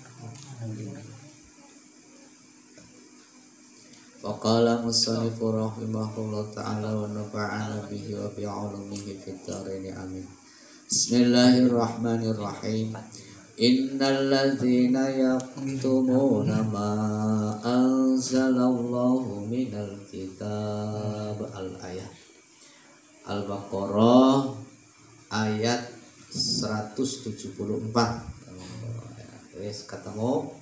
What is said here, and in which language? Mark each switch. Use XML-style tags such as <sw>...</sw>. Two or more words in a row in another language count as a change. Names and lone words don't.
<ar>وقال المصنف رحمه الله تعالى ونفعنا به وبعلومه في الدارين آمين. بسم الله الرحمن الرحيم. إن الذين يكتمون ما أنزل الله من الكتاب الآية Al-Baqarah ayat 174.</ar> <jv>Wis ketemu.</jv>